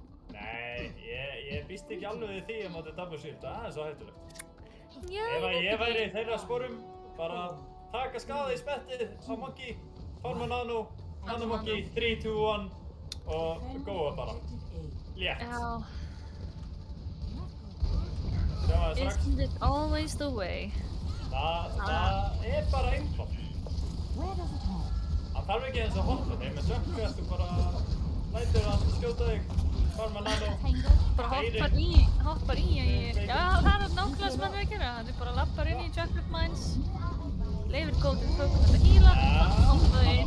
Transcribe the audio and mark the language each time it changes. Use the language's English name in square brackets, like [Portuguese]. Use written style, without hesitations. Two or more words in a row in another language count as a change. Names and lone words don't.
[Icelandic] Nei, ég býst ekki alveg við því að móti Double Shield, það er svo hættulegt. Já, Ef að ég væri í þeirra sporum, bara taka skaða í spettið á Monkey, forma Nano, Nano Monkey, 3, 2, 1 og góða bara. Létt. Já, Sjáum það strax. [English] isn't it always the way? [Icelandic] Það er bara einfalt. [English] Where does it hurt? [Icelandic] Hann þarf ekki eins að hoppa þeim, með Junkrat þú bara lætur hann skjóta þig, forma Nano. Tangled? Bara hoppar í að ég... Já, það er nákvæmlega sem hann er að gera. Hann bara lappar inn í Junkrat Mines, leifir Golden Pokémon að híla, hoppa þau inn.